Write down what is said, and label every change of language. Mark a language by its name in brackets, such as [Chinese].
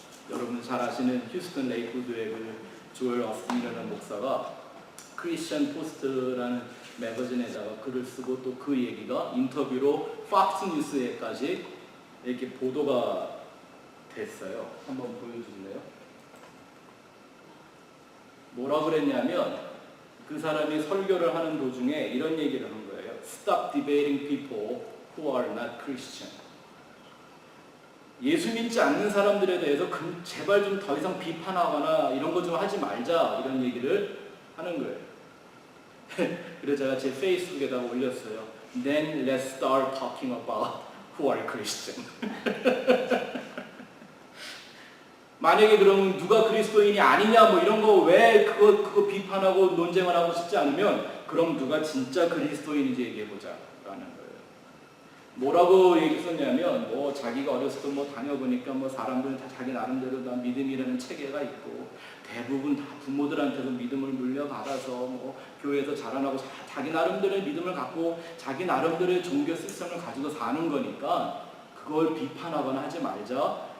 [Korean] 여러분 잘 아시는 휴스턴 레이크우드의 그 조엘 어스틴이라는 목사가 크리스천 포스트라는 매거진에다가 글을 쓰고 또 그 얘기가 인터뷰로 팍스 뉴스에까지 이렇게 보도가 됐어요. 한번 보여주실래요? 뭐라 그랬냐면 그 사람이 설교를 하는 도중에 이런 얘기를 한 거예요. [English] Stop debating people who are not Christian. [Korean] 예수 믿지 않는 사람들에 대해서 제발 좀 더 이상 비판하거나 이런 거 좀 하지 말자 이런 얘기를 하는 거예요. 그래서 제가 제 페이스북에다가 올렸어요. [English] Then let's start talking about who are Christian. [Korean] 만약에 그러면 누가 그리스도인이 아니냐 뭐 이런 거 왜 그거 비판하고 논쟁을 하고 싶지 않으면 그럼 누가 진짜 그리스도인인지 얘기해보자 라는 거예요. 뭐라고 얘기 썼냐면 뭐 자기가 어렸을 때 뭐 다녀보니까 뭐 사람들 다 자기 나름대로 다 믿음이라는 체계가 있고 대부분 다 부모들한테도 믿음을 물려받아서 뭐 교회에서 자라나고 자기 나름대로의 믿음을 갖고 자기 나름대로의 종교 시스템을 가지고 사는 거니까 그걸 비판하거나 하지 말자.